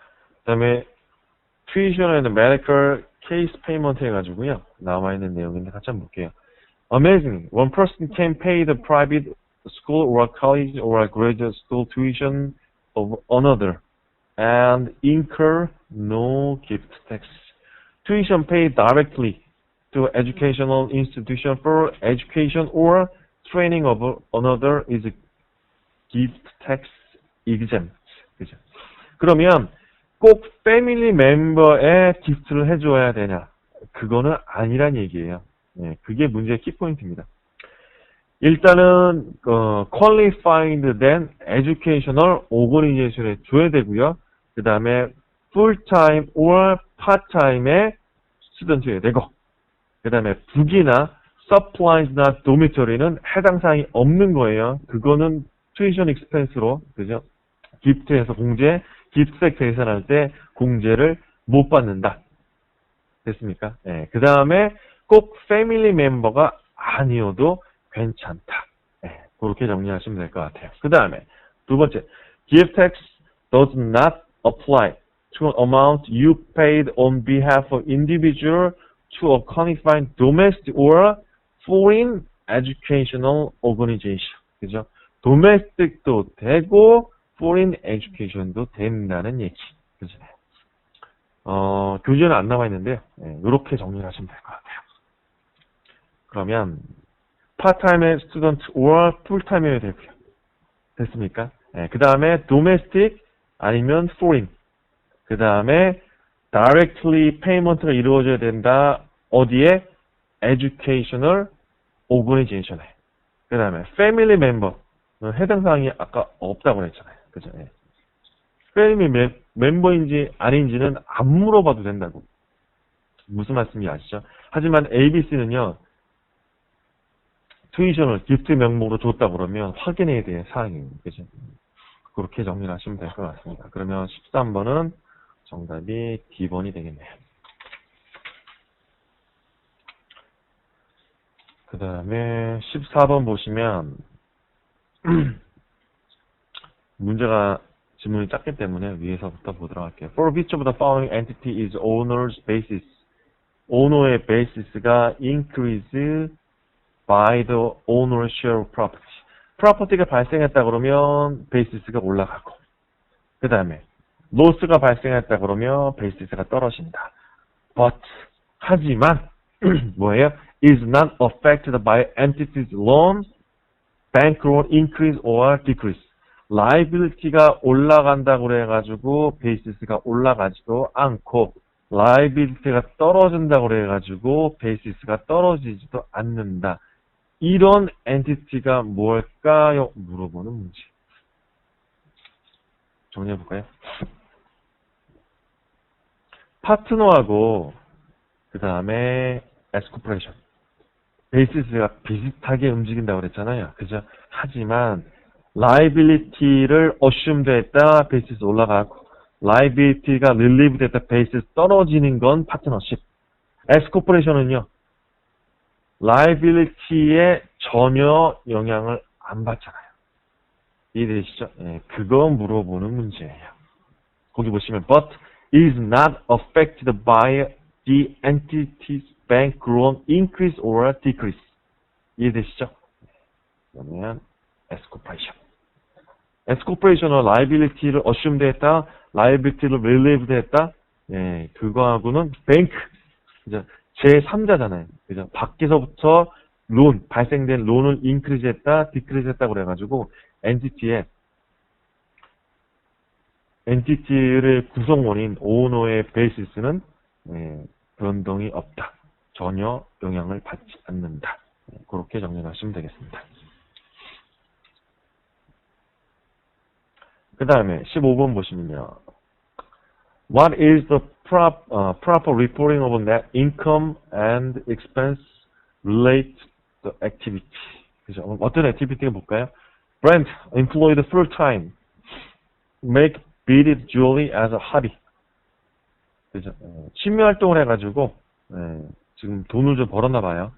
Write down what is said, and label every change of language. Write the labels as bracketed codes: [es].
[ko] 그 다음에 tuition에는 medical case payment 해가지고요. 나와 있는 내용인데 같이 한번 볼게요. [en] Amazing. One person can pay the private school or college or graduate school tuition of another and incur no gift tax. Tuition paid directly to educational institution for education or training of another is gift tax exempt. [ko] 그죠? 그러면 꼭 패밀리 멤버에 기프트를 해줘야 되냐? 그거는 아니란 얘기예요. 네, 그게 문제의 키포인트입니다. 일단은 qualified 된 educational organization에 줘야 되고요. 그 다음에 full-time or part-time에 student여야 되고, 그 다음에 북이나 supplies나 dormitory는 해당 사항이 없는 거예요. 그거는 tuition expense로, 그죠? 기프트에서 공제, 기프트색 계산할 때 공제를 못 받는다. 됐습니까? 네, 그 다음에 꼭 패밀리 멤버가 아니어도 괜찮다. 네, 그렇게 정리하시면 될 것 같아요. 그 다음에 두 번째, [en] gift tax does not apply to an amount you paid on behalf of individual to a qualified domestic or foreign educational organization. [ko] 그죠? domestic도 되고 foreign education도 된다는 얘기. 그죠? 교재는 안 나와 있는데 이렇게 정리를 하시면 될 것 같아요. 그러면 part-time student or full-time여야 되고요. 됐습니까? 그 다음에 domestic 아니면 foreign. 그 다음에 directly payment가 이루어져야 된다. 어디에? educational organization에. 그 다음에 family member. 해당 사항이 아까 없다고 했잖아요. 그죠? 패밀리 멤버인지 아닌지는 안 물어봐도 된다고. 무슨 말씀인지 아시죠? 하지만 ABC는요, 튜이션을 기프트 명목으로 줬다 그러면 확인해야 될 사항입니다. 그죠? 그렇게 정리를 하시면 될 것 같습니다. 그러면 13번은 정답이 D번이 되겠네요. 그 다음에 14번 보시면 문제가 지문이 작기 때문에 위에서부터 보도록 할게요. [en] For which of the following entity is owner's basis? [ko] 오너의 베이시스가 [en] increase by the owner's share of property. [ko] 프로퍼티가 발생했다 그러면 베이시스가 올라가고, 그 다음에 로스가 발생했다 그러면 베이시스가 떨어진다. But 하지만 뭐예요? [en] is not affected by entity's loan, bankroll increase or decrease. [ko] liability가 올라간다고 그래가지고 베이시스가 올라가지도 않고, liability가 떨어진다고 그래가지고 베이시스가 떨어지지도 않는다. 이런 엔티티가 뭘까요? 물어보는 문제. 정리해볼까요? 파트너하고 그 다음에 에스코퍼레이션, 베이시스가 비슷하게 움직인다고 그랬잖아요. 그죠? 하지만 liability를 assume 됐다, basis 올라가고, liability가 relieve 됐다, basis 떨어지는 건 partnership. Scorporation은요, liability에 전혀 영향을 안 받잖아요. 이해되시죠? 예, 그거 물어보는 문제예요. 거기 보시면, [en] but is not affected by the entity's bankroll increase or decrease. [ko] 이해되시죠? 그러면 Scorporation. Scorporation은 liability를 assume 됐다, liability를 relieve 됐다. 예, 그거하고는 bank, 그죠? 제3자잖아요. 그죠? 밖에서부터 론, 발생된 론을 increase 했다, decrease 했다 그래가지고 엔티티의 구성원인 오너의 베이시스는 변동이 없다. 전혀 영향을 받지 않는다. 그렇게 정리하시면 되겠습니다. 그 다음에 15번 보시면요. [en] What is the proper reporting of net income and expense related to activity? [ko] 그죠? 어떤 액티비티가 볼까요? [en] Brent employed full time. Make beaded jewelry as a hobby. [ko] 그죠? 취미 활동을 해가지고 지금 돈을 좀 벌었나 봐요.